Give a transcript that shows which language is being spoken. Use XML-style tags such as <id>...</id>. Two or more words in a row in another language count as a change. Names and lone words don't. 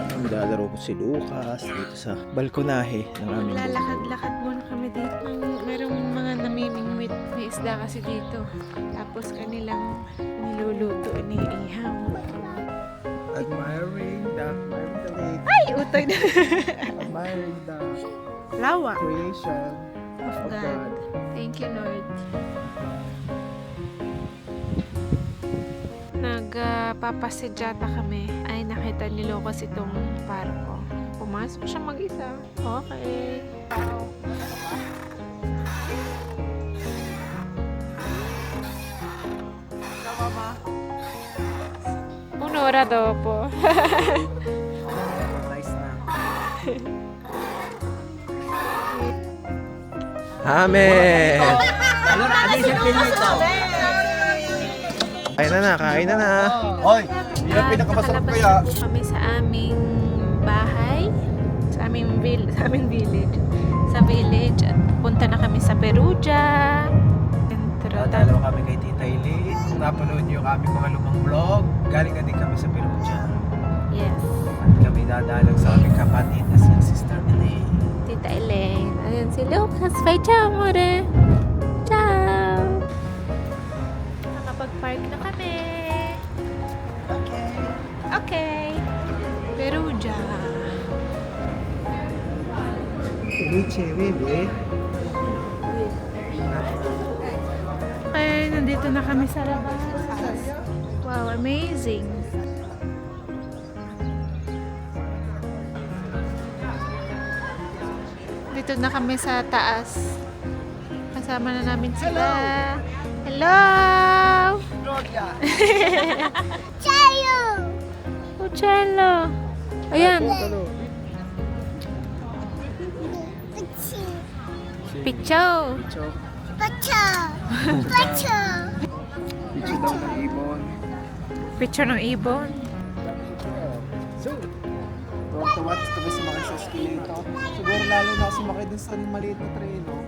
<tl>naglalaro ko si Lucas dito sa balkonahe ng aming bundok. Lalakad-lakad muna kami dito. Merong mga namimingwit. May isda kasi dito. Tapos kanilang niluluto, iniihaw.</tl> <en>Admiring the lake.</en> <tl>Ay, utoy na.</tl> <en>Admiring the</en> <tl>Lawa</tl> <en>creation of God. Thank you,</en> <tl>Lord. Nagpapasedyata kami. Ay, nakita ni Lucas itong parko. Pumasok siya mag-isa.</tl> <it>Okay. Un'ora dopo.</it> <tl>Nice na. Amen!</tl> <it>Allora, adesso il ito.</it> <tl>Kain na na. Hoy, yun ang pinakamasarap Nakalabas kaya. na po kami sa aming bahay, sa aming village. Sa village at punta na kami sa Perugia. Dadalaw kami kay Tita Eileen. Kung napanood niyo yung aming mga lumang vlog, galing na din kami sa Perugia. Yes. At kami dadalang sa aming kapatid na si Sister Elaine. Tita Elaine. Ayun si Lucas. Bye,</tl> <it>ciao, amore. Ciao.</it> <tl>Nakapag-park na kami. Okay. Perugia.</tl> <it>Felice, bebe.</it> <tl>Okay, nandito na kami sa labas.</tl> <en>Wow, amazing.</en> <tl>Dito na kami sa taas. Kasama na namin sila. Hello! Cello! Oh, cello! Ayan. Picho! Picture daw ng ibon. Picture ng ibon. So,</tl> <en>from to watch</en> <tl>kami sumakay sa escalator. Siguro lalo na sumakay dun sa maliit na train, no?</tl>